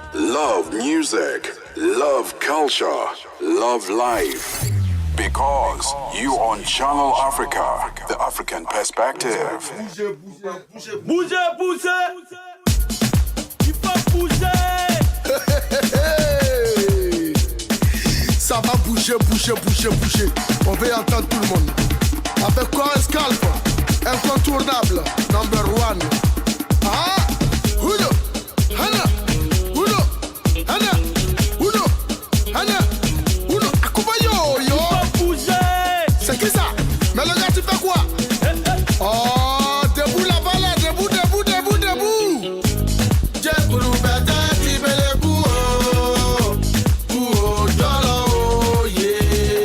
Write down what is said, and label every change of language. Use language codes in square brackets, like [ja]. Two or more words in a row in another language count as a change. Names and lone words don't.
[en] love music, love culture, love life. Because you on Channel Africa, the African perspective. [fr] Bougez, bougez. Il faut bouger. Ça va bouger, bouger, bouger, bouger. On veut entendre tout le monde. Avec quoi un scalp incontournable, [en] number one. Ah, Uno, Hana, Uno, Hana, Uno, Hana, Uno. Akubayo, [fr] yo. C'est qui ça? Mais le gars, tu fais quoi? Oh, debout là-bas, là, debout, debout, debout, debout. J'ai pour nous bêter, tu veux les coups, oh, dolo, yeah.